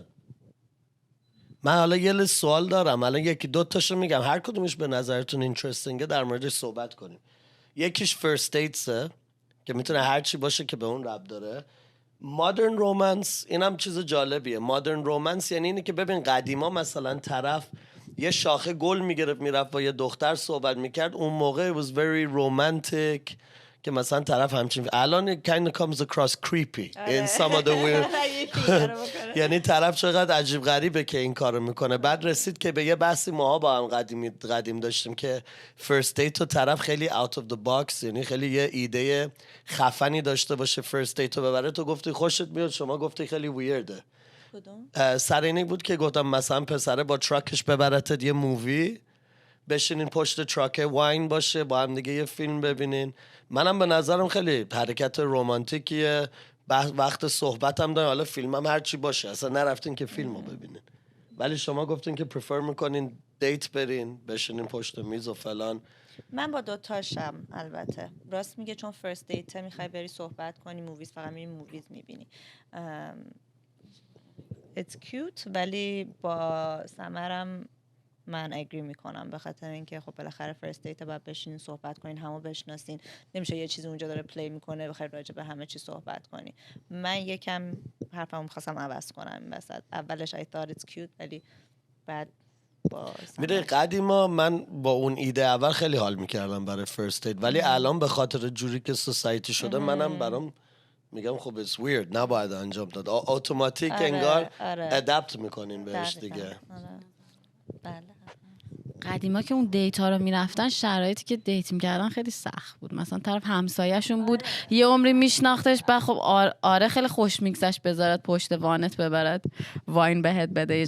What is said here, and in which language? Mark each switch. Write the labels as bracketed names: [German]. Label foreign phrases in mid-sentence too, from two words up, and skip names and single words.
[Persian] من حالا یه لیست سوال دارم، الان یکی دو تاشو میگم، هر کدومش به نظرتون اینترستینگه در موردش صحبت کنیم. یکیش [English] first dates [Persian] که میتونه هر چی باشه که به اون ربط داره. [English] modern romance [Persian] اینم چیز جالبیه. [English] modern romance [Persian] یعنی اینه که ببین قدیما مثلا طرف یه شاخه گل میگرفت میرفت با یه دختر صحبت میکرد، اون موقع [English] it was very romantic [Persian] که مثلا طرف همچین. [English] الان it kind of comes across creepy in some of the way. [Persian] یعنی طرف چقدر عجیب غریبه که این کارو میکنه. بعد رسید که به یه بحثی ماها با هم قدیم داشتیم که [English] first date [Persian] و طرف خیلی [English] out of the box، [Persian] یعنی خیلی یه ایده خفنی داشته باشه [English] first date [Persian] رو ببره. تو گفتی خوشت میاد، شما گفتی خیلی ویرده. سر اینی بود که گفتم مثلا پسره با تراکش ببرتت یه مووی، بشینین پشت تراک، واین باشه، با هم دیگه یه فیلم ببینین. منم به نظرم خیلی حرکت رمانتیکیه. وقت صحبتم داریم، حالا فیلمم هر چی باشه، اصلا نرفتین که فیلمو ببینین، ولی شما گفتین که پرفر میکنین دیت برین، بشینین پشت میز و فلان. من با دوتاشم البته. راست میگه، چون [English] first date [Persian] میخوای بری صحبت کنی، موویز فقط میری موویز میبینی. [English] It's cute، [Persian] ولی با سمرم من اگری میکنم، به خاطر اینکه خب بالاخره [English] first date [Persian] باید بشینین صحبت کنین، همو بشناسین. نمیشه یه چیزی اونجا داره پلی میکنه بخیر راجع به همه چی صحبت کنی. من یکم حرفمو می‌خواستم عوض کنم این وسط. [English] اولش I thought it's cute، [Persian] ولی بعد با میره قدیما من با اون ایده اول خیلی حال میکردم برای [English] first date, [Persian] ولی الان به خاطر جوری که سوسایتی شده منم برام میگم خب [English] it's weird، [Persian] نباید انجام داد. اتوماتیک انگار ادپت میکنین بهش دیگه. بله. قدیما که اون دیتا رو میرفتن، شرایطی که دیت میکردن خیلی سخت بود. مثلا طرف همسایه‌شون بود، یه عمری میشناختش، بعد خب آره خیلی خوش میگذشت بذارت پشت وانت ببرد واین بهت بده.